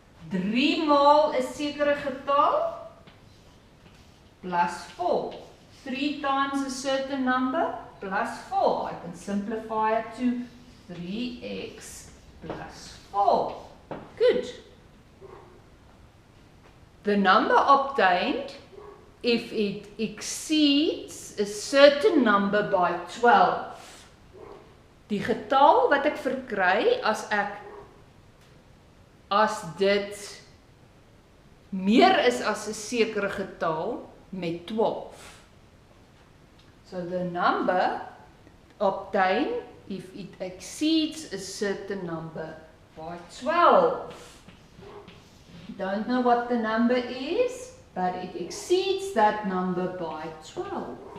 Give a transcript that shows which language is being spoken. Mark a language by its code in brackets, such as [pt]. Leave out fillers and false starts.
[af] 3 maal 'n sekere getal plus 4. [en] 3 times a certain number plus 4. I can simplify it to 3x plus 4. Good. The number obtained if it exceeds a certain number by 12. [af] Die getal wat ek verkry as dit meer is as 'n sekere getal met 12. [en] So the number obtained if it exceeds a certain number by 12. Don't know what the number is, but it exceeds that number by 12.